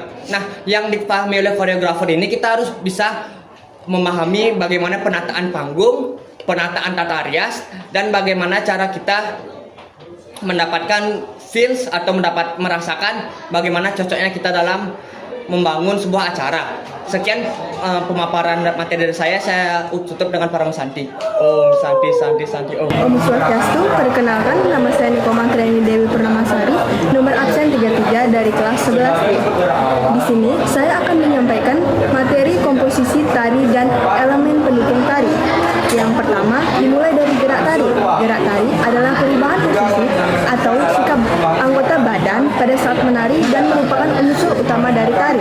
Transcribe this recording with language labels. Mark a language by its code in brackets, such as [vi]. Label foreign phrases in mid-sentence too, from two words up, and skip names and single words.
[id] Nah, yang dipahami oleh koreografer ini kita harus bisa memahami bagaimana penataan panggung, penataan tata rias, dan bagaimana cara kita mendapatkan feels atau merasakan bagaimana cocoknya kita dalam membangun sebuah acara. Sekian pemaparan materi dari saya tutup dengan para Santi. [sa] Om Santi Santi Santi Om. Om Swastiastu, [id] perkenalkan nama saya Niko Mangkreni Dewi Purnamasari, nomor absen 33 dari kelas 11B. Di sini saya akan menyampaikan materi komposisi tari dan elemen pendukung tari. Yang pertama dimulai dari gerak tari. Gerak tari adalah perubahan posisi atau sikap anggota badan pada saat menari dan merupakan unsur utama dari tari.